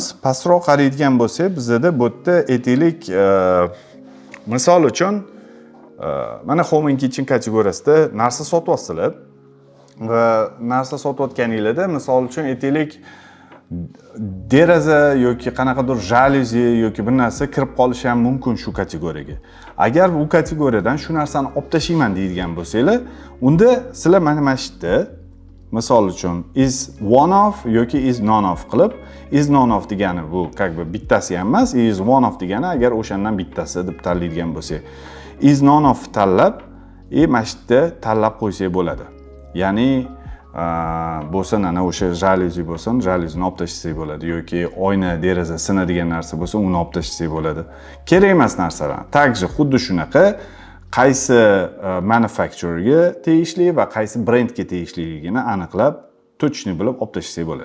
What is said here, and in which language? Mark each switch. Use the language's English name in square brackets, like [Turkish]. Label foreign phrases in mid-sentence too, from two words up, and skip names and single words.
[Uzbek] Pastroq qaraydigan bo'lsak, bizda bu yerda aytaylik, misol uchun mana Home and Kitchen kategoriyasida narsa sotyapsizlar va narsa sotayotganinglarda misol uchun aytaylik deraza yoki qanaqadir jaluzi yoki bir narsa kirib qolishi ham mumkin shu kategoriyaga. Agar bu kategoriyadan shu narsani olib tashlayman deydigan bo'lsanglar, unda sizlar mana shu yerda misol uchun [English] is one of [Uzbek] yoki [English] is none of [Uzbek] qilib, [English] is none of [Uzbek] degani bu bittasi ham emas, [English] is one of [Uzbek] degani agar o'shandan bittasi deb tanlaydigan bo'lsak, [English] is none of [Uzbek] tanlab, mana shu yerda tanlab qo'ysak bo'ladi. Ya'ni bo'lsin ana o'sha jaluzi bo'lsin, jaluzini olib tashlasak bo'ladi yoki oyna, deraza sinadigan narsa bo'lsa, uni olib tashlasak bo'ladi. Kerak emas narsalar. Takji xuddi shunaqa qaysi manufacturerga tegishli va qaysi brendga tegishliligini aniqlab, точно bilib olib tashlasak bo'ladi.